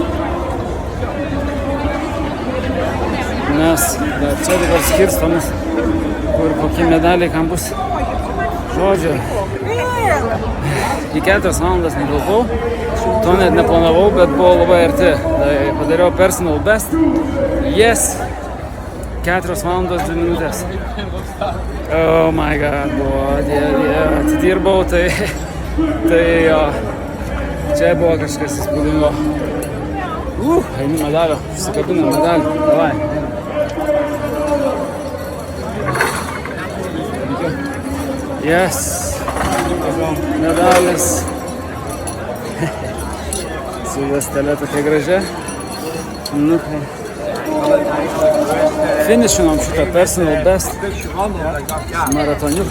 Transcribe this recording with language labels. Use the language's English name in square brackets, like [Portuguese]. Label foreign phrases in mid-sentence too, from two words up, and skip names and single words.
[Lithuanian] Nes dar čia dabar skirstomis, kur kokie medaliai kam bus. Žodžiu, į 4 valandas negalvau. To net neplanavau, bet buvo labai arti. Tai padariau [English] personal best. [Lithuanian] Yes. 4 valandos 2 minutės. [English] Oh my god, [Lithuanian] buvo atidirbau, tai jo. Čia buvo kažkas įspūdingo. Einu medalio, užsikabinam medalį. Davai. Yes. Medalis. Su juostelė tokia gražia. Nu tai. Finišinom šitą [English] personal best [Lithuanian] maratoniuką.